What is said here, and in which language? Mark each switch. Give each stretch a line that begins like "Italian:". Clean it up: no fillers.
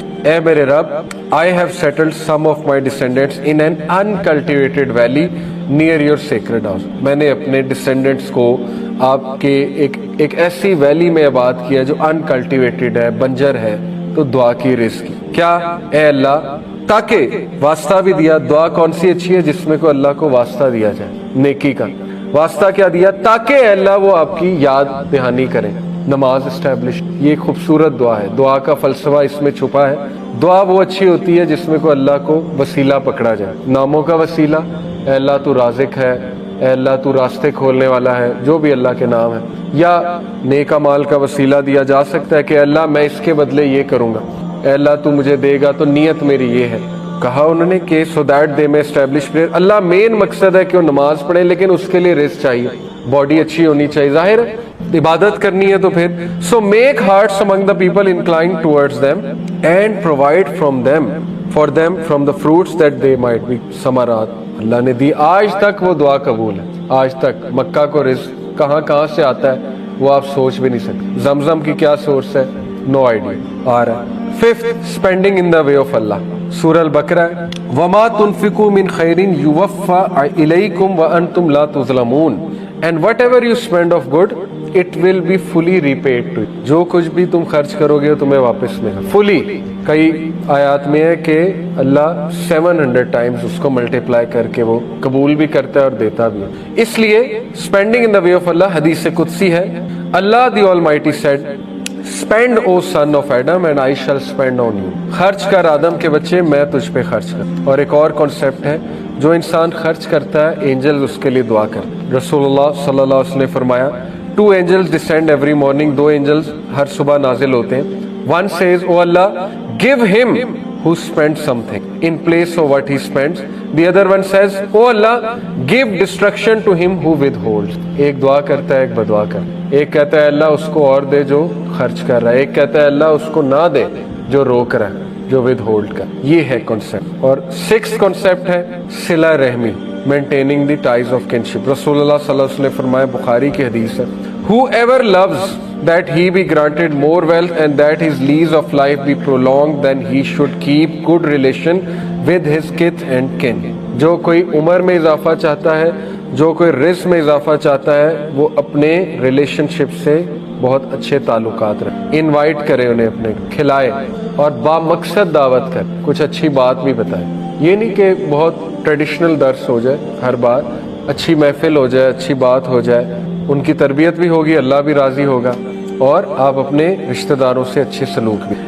Urdu: اے میرے رب,
English: I have settled some of my descendants in an uncultivated valley near your sacred house.
Urdu: میں نے اپنے descendants کو آپ کے ایک ایسی ویلی میں آباد کیا جو انکلٹیویٹڈ ہے, بنجر ہے. تو دعا کی رزق کی. کیا اے اللہ, تاکہ واسطہ بھی دیا. دعا کون سی اچھی ہے؟ جس میں کو اللہ کو واسطہ دیا جائے نیکی کا. واسطہ کیا دیا؟ تاکہ اے اللہ وہ آپ کی یاد دہانی کریں. نماز اسٹیبلش, یہ خوبصورت دعا ہے. دعا کا فلسفہ اس میں چھپا ہے. دعا وہ اچھی ہوتی ہے جس میں کو اللہ کو وسیلہ پکڑا جائے. ناموں کا وسیلہ, اے اللہ تو رازق ہے, اے اللہ تو راستے کھولنے والا ہے, جو بھی اللہ کے نام ہے. یا نیک مال کا وسیلہ دیا جا سکتا ہے کہ اللہ میں اس کے بدلے یہ کروں گا, اے اللہ تو مجھے دے گا تو نیت میری یہ ہے. کہا انہوں نے کہ
English: So that they may establish prayer.
Urdu: اللہ مین مقصد ہے کہ وہ نماز پڑھے, لیکن اس کے لیے رزق چاہیے, باڈی اچھی ہونی چاہیے. ظاہر عبادت کرنی ہے تو پھر
English: So make hearts among the people inclined towards them and provide from them for them from the fruits that they might be ثمرات.
Urdu: اللہ نے دی. آج تک وہ دعا قبول ہے, آج تک. مکہ کو رزق کہاں سے آتا ہے وہ آپ سوچ بھی نہیں سکتے. زمزم کی کیا سورس ہے؟
English: No idea.
Urdu: آ رہا ہے.
English: Fifth, spending in the way of اللہ. سورہ البقرہ,
Arabic: وما تنفقوا من خیر یوفى الیکم وانتم لا تظلمون
English: and whatever you spend of good it will be fully repaid to you.
Urdu: جو کچھ بھی تم خرچ کرو گے تمہیں واپس ملے گا فلی. کئی آیات میں ہے کہ اللہ 700 ٹائمز اس کو ملٹیپلائی کر کے وہ قبول بھی کرتا ہے اور دیتا بھی ہے. اس لیے
English: spending in the way of اللہ
Urdu: حدیث قدسی ہے.
English: اللہ the almighty said spend O son of Adam and I shall spend on you.
Urdu: خرچ کر آدم کے بچے, میں تجھ پہ خرچ کر. اور ایک اور کانسیپٹ ہے, جو انسان خرچ کرتا ہے اینجلز اس کے لیے دعا کر. رسول اللہ صلی اللہ علیہ وسلم نے فرمایا
English: 2 angels descend every morning.
Urdu: 2 angels ہر صبح نازل ہوتے ہیں.
English: One says, O Allah, give him who spends something in place of what he spends. The other one says, O Allah, give destruction to him who withholds.
Urdu: ایک دعا کرتا ہے, ایک بدعا کرتا ہے. ایک کہتا ہے اللہ اس کو اور دے جو خرچ کر رہا ہے, ایک کہتا ہے اللہ اس کو نہ دے جو روک رہا ہے, جو ود ہولڈ کر. یہ ہے کانسیپٹ. اور 6th کانسیپٹ ہے صلہ رحمی,
English: Maintaining the ties of kinship.
Urdu: رسول اللہ صلی اللہ علیہ وسلم نے فرمایا, بخاری کی حدیث ہے,
English: whoever loves that he be granted more wealth and that his lease of life be prolonged, then he should keep good relation with his kith and kin.
Urdu: جو کوئی عمر میں اضافہ چاہتا ہے, جو کوئی رزق میں اضافہ چاہتا ہے, وہ اپنے ریلیشن شپ سے بہت اچھے تعلقات رکھے, انوائٹ کرے انہیں, اپنے کھلائے اور با مقصد دعوت کر, کچھ اچھی بات بھی بتائے. یہ نہیں کہ بہت ٹریڈیشنل درس ہو جائے, ہر بار اچھی محفل ہو جائے, اچھی بات ہو جائے, ان کی تربیت بھی ہوگی, اللہ بھی راضی ہوگا, اور آپ اپنے رشتہ داروں سے اچھے سلوک بھی.